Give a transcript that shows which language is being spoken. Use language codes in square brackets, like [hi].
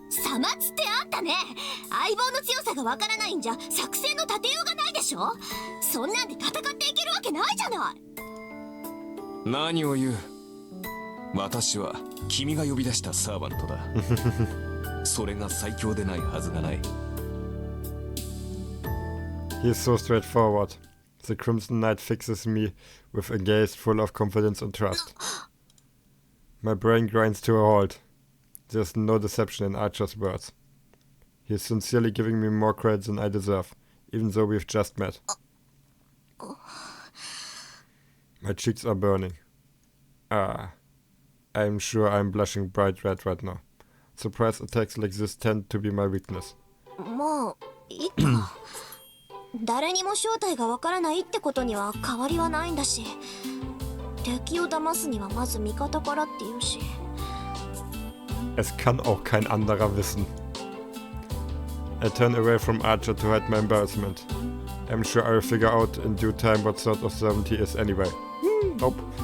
[ja] さまつってあんたね、相棒の強さがわからないんじゃ作戦の立てようがないでしょ。そんなんで戦っていけるわけないじゃない。何を言う。私は君が呼び出したサーバントだ。それが最強でないはずがない。 [en] He is so straightforward. The Crimson Knight fixes me with a gaze full of confidence and trust. My brain grinds to a halt. There's no deception in Archer's words. He is sincerely giving me more credit than I deserve, even though we've just met. My cheeks are burning. I'm sure I'm blushing bright red right now. Surprise attacks like this tend to be my weakness. [ja] まあいいか。誰にも正体がわからないってことには変わりはないんだし、敵を騙すにはまず味方からって言うし。 [de] Es kann auch kein anderer wissen. [en] I turn away from Archer to hide my embarrassment. I'm sure I'll figure out in due time what sort of servant he is anyway. Nope.